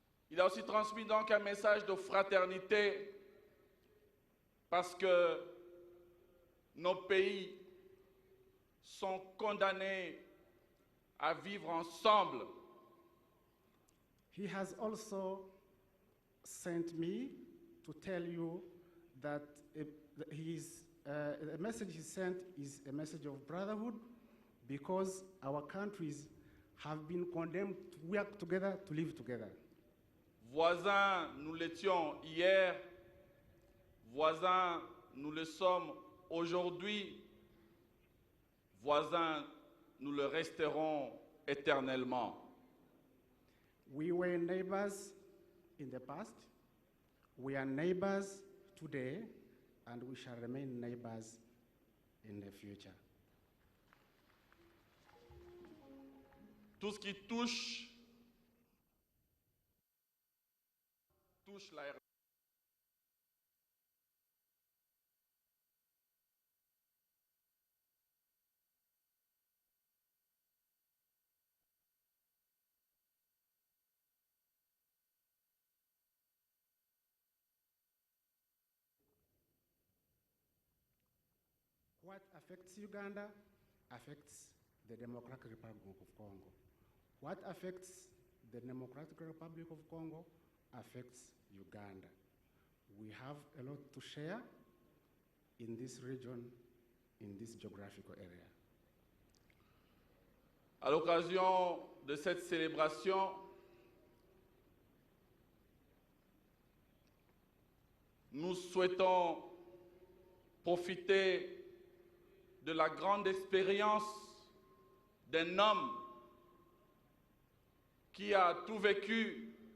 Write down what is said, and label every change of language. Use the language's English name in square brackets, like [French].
[French] Il a aussi transmis donc un message de fraternité parce que nos pays sont condamnés à vivre ensemble. [English] He has also sent me to tell you that the message he sent is a message of brotherhood because our countries have been condemned to work together, to live together. [French] Voisins, nous l'étions hier, voisins, nous le sommes aujourd'hui, voisins, nous le resterons éternellement. [English] We were neighbors in the past, we are neighbors today, and we shall remain neighbors in the future. [French] Tout ce qui touche la [English] What affects Uganda affects the Democratic Republic of Congo. What affects the Democratic Republic of Congo affects Uganda. We have a lot to share in this region, in this geographical area. [French] À l'occasion de cette célébration, nous souhaitons profiter de la grande expérience d'un homme qui a tout vécu,